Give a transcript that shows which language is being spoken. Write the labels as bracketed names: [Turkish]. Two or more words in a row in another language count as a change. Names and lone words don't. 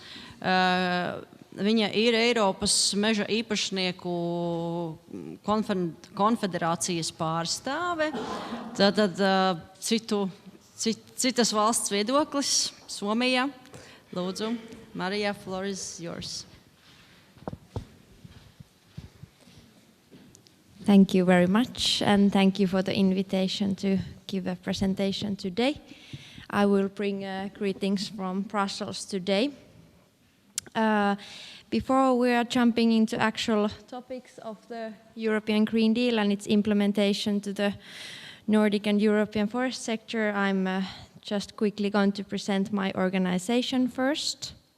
[Latvian] Viņa ir Eiropas Meža īpašnieku konfederācijas pārstāve. Tātad citas valsts viedoklis, Somija. Lūdzu, Marija, [English] floor is yours. Thank you very much, and thank you for the invitation to give a presentation today. I will bring greetings from Brussels today. Before we are jumping into actual topics of the European Green Deal and its implementation to the Nordic and European forest sector, I'm just quickly going to present my organization first.